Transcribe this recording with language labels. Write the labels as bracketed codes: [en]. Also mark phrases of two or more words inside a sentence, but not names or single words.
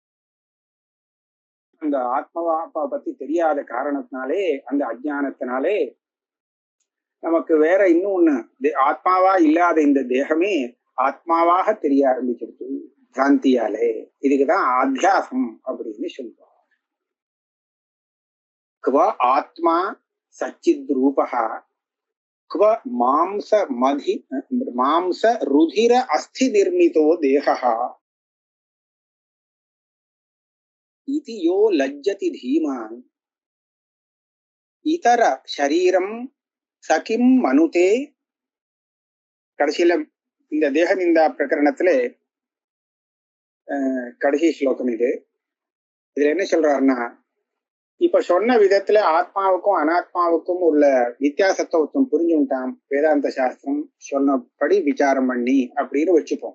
[ta] அந்த ஆத்மாவா பத்தி தெரியாத காரணத்தினாலே, அந்த அஜ்ஞானத்தினாலே நமக்கு வேற இன்னொன்னு, ஆத்மாவா இல்லாத இந்த தேகமே ஆத்மாவாக தெரிய ஆரம்பிச்சிருக்கு பிராந்தியாலே. இதுக்குதான் ஆத்தியாசம் அப்படின்னு சொல்லுவார். [sa] आत्मा सच्चित् रूपा क्व मांस मधि मांस रुधिर अस्थि निर्मितो देहः इति यो लज्जति धीमान् इतर शरीरम सकिम मनुते. [ta] கடைசியில இந்த தேக நிந்தா பிரகரணத்திலே கடைசி ஸ்லோகம் இது. இதுல என்ன சொல்றாருன்னா, இப்ப சொன்ன விதத்துல ஆத்மாவுக்கும் அனாத்மாவுக்கும் உள்ள வித்தியாசத்தை ஒருத்தன் புரிஞ்சுட்டான் வேதாந்த சாஸ்திரம் சொன்னபடி விசாரம் பண்ணி அப்படின்னு வச்சுப்போம்.